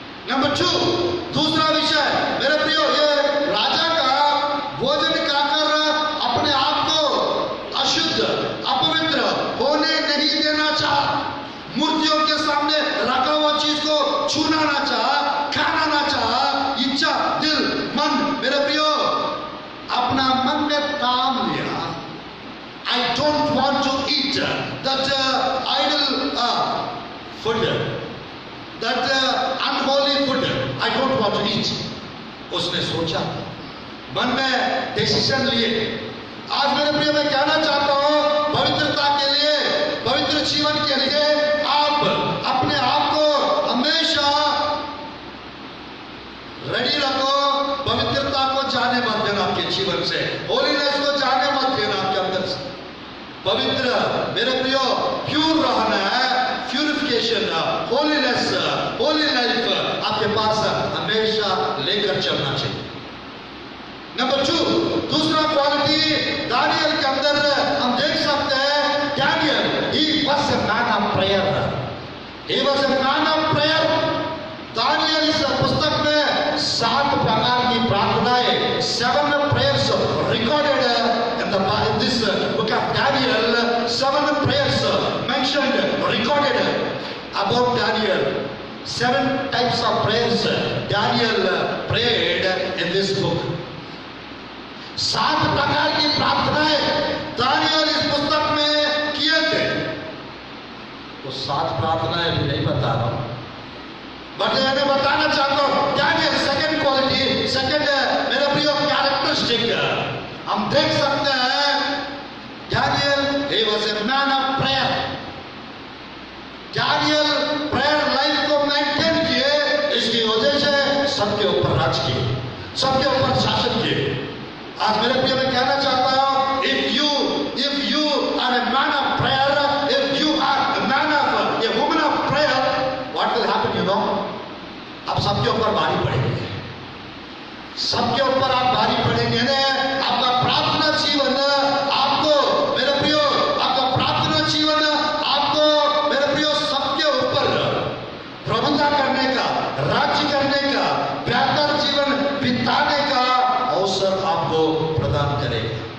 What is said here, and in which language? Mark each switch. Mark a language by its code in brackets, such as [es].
[hi] Number 2, दूसरा विषय मेरे प्रियो, ये राजा का भोजन खाकर अपने आप को अशुद्ध अपवित्र होने नहीं देना चाहा। मूर्तियों के सामने रखा हुआ चीज को छूना ना चाहा, खाना ना चाहा। इच्छा, दिल, मन, मेरे प्रियो अपना मन में काम लिया, [en] I don't want to eat that idol food, that unholy food, I don't want to eat। [hi] उसने सोचा, मन में डिसीजन लिए। आज मेरे प्रिय मैं कहना चाहता हूं, पवित्रता के लिए, पवित्र जीवन के लिए आप अपने आप को हमेशा रेडी रखो। पवित्रता को जाने मत देना आपके जीवन से, होलीनेस को जाने मत देना आपके अंदर से। पवित्र मेरे प्रियो प्योर रहना है, प्यूरिफिकेशन, होलीनेस, होली लाइफ आपके पास हमेशा लेकर चलना चाहिए। नंबर 2, दूसरा क्वालिटी दानियल के अंदर हम देख सकते हैं, Daniel [en] he was a man of prayer, [hi] he was a man of prayer। Daniel इस पुस्तक में 7 प्रकार की प्रार्थनाएं, [en] 7 prayers recorded in this book of Daniel, 7 prayers mentioned, recorded about Daniel। 7 types of prayers Daniel prayed in this book। [hi] 7 प्रकार की प्रार्थनाएं Daniel इस पुस्तक में किए थे। वो 7 प्रार्थनाएं भी नहीं बता रहा हूं, बट मैं बताना चाहता हूं दानियल सेकंड क्वालिटी, सेकंड मेरे प्रिय कैरेक्टरिस्टिक हम देख सकते हैं, Daniel [en] he was a man of prayer। [hi] Daniel prayer life को मेंटेन किए, इसकी वजह से सबके ऊपर राज किए, सबके ऊपर शासन किए। आज मेरे प्रिय मैं कहना चाहता हूं, [en] if you are a man of prayer, if you are a man of a woman of prayer, what will happen you know? [hi] आप सबके ऊपर भारी पड़ेंगे, सबके ऊपर आप भारी पड़ेंगे ना। आपका प्रार्थना जीवन आपको मेरे प्रियो, आपका प्रार्थना जीवन आपको मेरे प्रियो सबके ऊपर प्रबंधन करने का, राज्य करने का, बेहतर जीवन बिताने का अवसर आपको प्रदान करेगा।